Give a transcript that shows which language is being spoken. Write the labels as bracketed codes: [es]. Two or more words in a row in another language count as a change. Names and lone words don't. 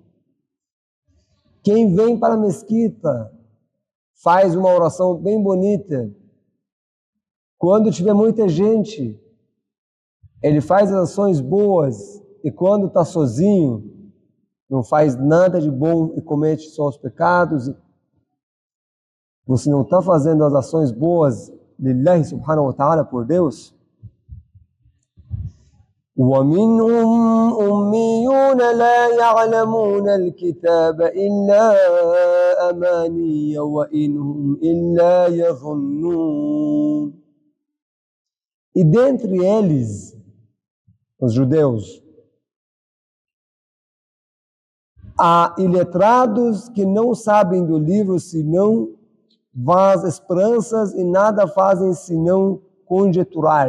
[pt] Quem vem para a mesquita, faz uma oração bem bonita, quando tiver muita gente, ele faz ações boas, e quando está sozinho, não faz nada de bom e comete só os pecados. Você não está fazendo as ações boas [ar] لله سبحانه وتعالى [pt] por Deus? [ar] وَمِنْهُمْ أُمِّيُّونَ لَا يَعْلَمُونَ الْكِتَابَ إِلَّا أَمَانِيَّ وَإِنْهُمْ إِلَّا يَظُنُّونَ. [pt] E dentre eles, os judeus, há iletrados que não sabem do livro senão vãs esperanças e nada fazem senão conjecturar.